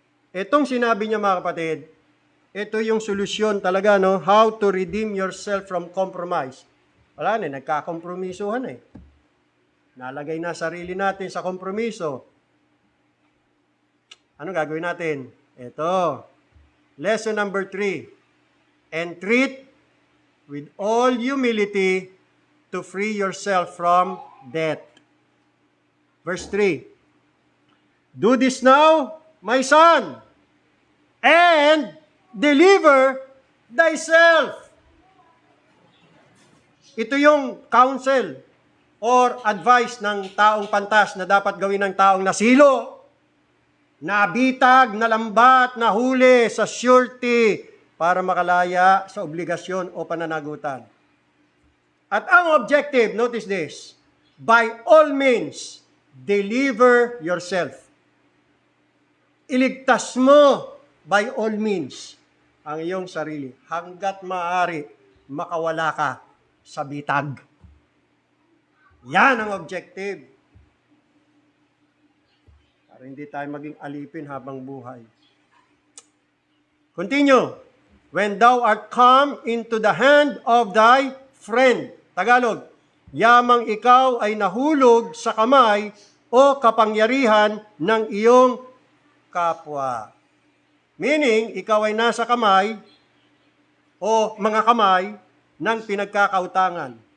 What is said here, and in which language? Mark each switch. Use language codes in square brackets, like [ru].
[tl] Itong sinabi niya, mga kapatid, ito yung solusyon talaga, no? [en] How to redeem yourself from compromise. [tl] Wala na, nagkakompromisuhan Nalagay na sarili natin sa kompromiso. Ano gagawin natin? Ito. [en] Lesson number 3. Entreat with all humility to free yourself from debt. Verse 3. Do this now, my son, and deliver thyself. [tl] Ito yung [en] counsel or advice [tl] ng taong pantas na dapat gawin ng taong nasilo, nabitag, nalambat, nahuli sa surety para makalaya sa obligasyon o pananagutan. [en] At ang objective, notice this, by all means, deliver yourself. [tl] Iligtas mo [en] by all means [tl] ang iyong sarili hanggat maaari makawala ka sa bitag. Yan ang objective. Para hindi tayo maging alipin habang buhay. [en] Continue. When thou art come into the hand of thy friend. Tagalog. [tl] Yamang ikaw ay nahulog sa kamay o kapangyarihan ng iyong kapwa. Meaning, ikaw ay nasa kamay o mga kamay ng pinagkakautangan.